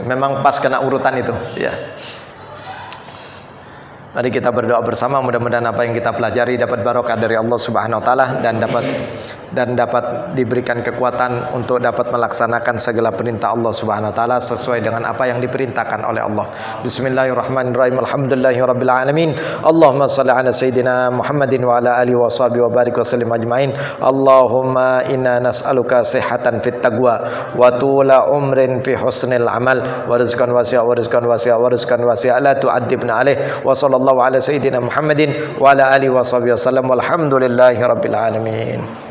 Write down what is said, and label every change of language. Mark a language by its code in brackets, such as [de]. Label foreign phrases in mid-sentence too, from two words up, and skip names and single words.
[id] Memang pas kena urutan itu, ya. Mari kita berdoa bersama, mudah-mudahan apa yang kita pelajari dapat barokah dari Allah [ar] سبحانه وتعالى [id] dan dapat diberikan kekuatan untuk dapat melaksanakan segala perintah Allah [ar] سبحانه وتعالى [id] sesuai dengan apa yang diperintahkan oleh Allah. [ar] بسم الله الرحمن الرحيم الحمد لله رب العالمين اللهم صل على سيدنا محمد وعلى آله وصحبه وبارك وسلم أجمعين. اللهم إنا نسألك صحة في التقوى وطول عمر في حسن العمل ورزقا واسعا ورزقا واسعا ورزقا واسعا لا تعذبنا عليه وصلى الله على سيدنا محمد وعلى آله وصحبه وسلم والحمد لله رب العالمين.